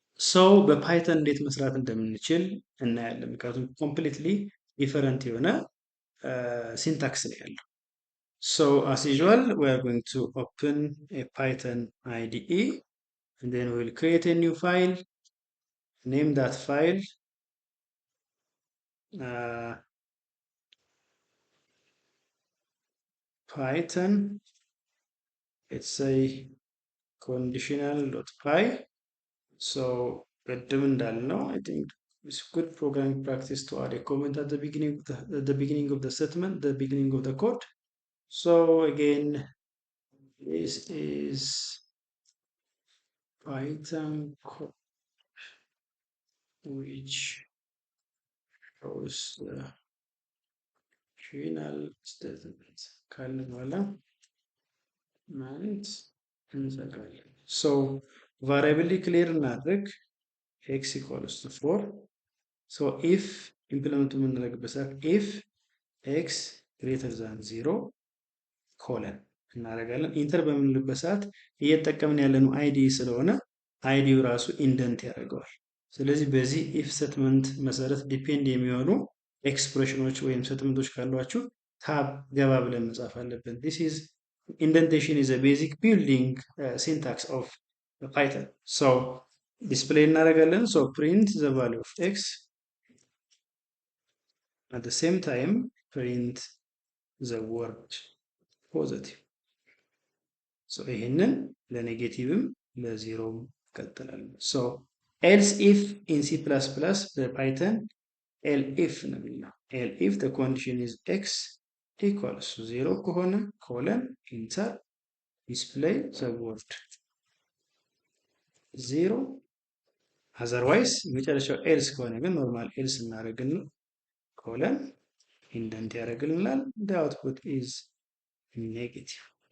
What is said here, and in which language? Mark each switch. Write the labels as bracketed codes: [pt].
[am] ሶ በፓይተን እንዴት መስራት እንደምንችል እናያለን። ምክንያቱም ኮምፕሊትሊ ዲፈረንት የሆነ ሲንታክስ ነው ያለው። [en] So as usual we are going to open a Python IDE and then we will create a new file, name that file Python, let's say conditional.py. So [am] ቅድም እንዳልነው [en] I think it's good programming practice to add a comment at the beginning of the statement, the beginning of the code. So again, this is Python code which shows the final statement [am] ካለ በኋላ ማለት እንዘጋለን። [en] So variable clear እናድርግ x equals to 4. [am] So if implement የምናደርግበት ሰዓት [en] if x greater than 0 [am] ኮለን እናደርጋለን። ኢንተር በምንልበት ሰዓት እየተጠቀምን ያለነው አይዲ ስለሆነ አይዲው ራሱ ኢንደንት ያደርገዋል። ስለዚህ በዚህ ኢፍ ስቴትመንት መሰረት ዲፔንድ የሚሆኑ ኤክስፕሬሽኖች ወይም ስቴትመንቶች ካሏችሁ ታብ ገባ ብለን መጻፍ አለብን። [en] this is indentation is a basic building syntax of Python. So display እናደርጋለን። so print the value of x at the same time print the word positive. so [am] ይሄንን ለኔጌቲቭም ለዜሮም ቀጥላለን። [en] so else if in C++ በፓይተን elif ነው የሚለው elif the condition is x equals to 0 ከሆነ ኮለን ኢንተር display the word 0 otherwise [am] መጨረሻው else ከሆነ ግን ኖርማል else እናደርግና ኮለን ኢንደንት ያደርግልናል። [en] the output is negative.